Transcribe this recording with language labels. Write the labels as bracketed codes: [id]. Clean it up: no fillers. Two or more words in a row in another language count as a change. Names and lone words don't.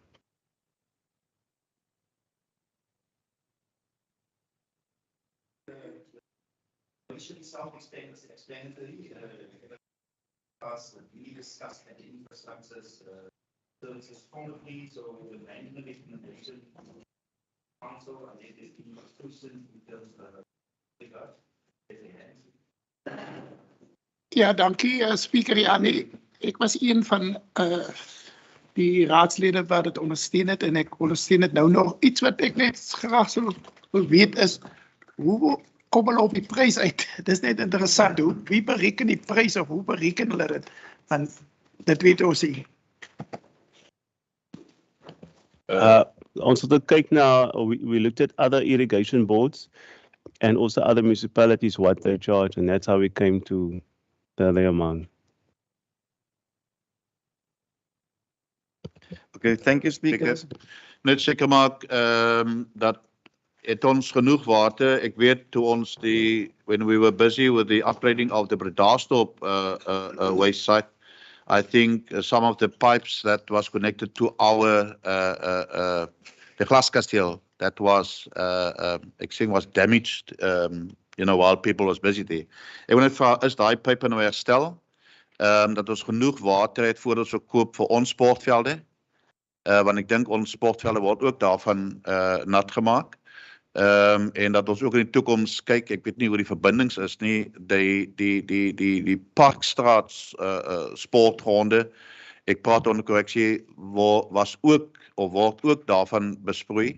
[en] Initially, self-explanatory, we discussed at the infrastructure services committee, so the management recommendation council, and it is being discussed in terms of [af] Ja, dankie Speaker. Ja, nee, ek was een van die raadslede wat dit ondersteun het, en ek ondersteun dit nou nog. Iets wat ek net graag sou weet is, hoe kom hulle op die prys uit? Dit is net interessant, wie bereken die prys of hoe bereken hulle dit? Want dit weet ons nie. Ons het kyk na, [en] we looked at other irrigation boards and also other municipalities, what they charge, and that's how we came to the amount. Okay, thank you, Speaker. [af] Net seker maak dat het ons genoeg water. Ek weet toe ons [en] when we were busy with the upgrading of the Bredasdorp waste site, I think some of the pipes that was connected to our the glaskasteel that was [af] ek sê [en] was damaged, you know, while people was busy there. [af] Ek wil net vra, is daai pype nou herstel? Dat ons genoeg water het voordat ons koop vir ons sportvelde? Want ek dink ons sportvelde word ook daarvan nat gemaak. En dat ons ook in die toekoms kyk, ek weet nie hoe die verbindings is nie, die Parkstraat sportgronde, ek praat onder korreksie, was ook, of word ook daarvan besproei.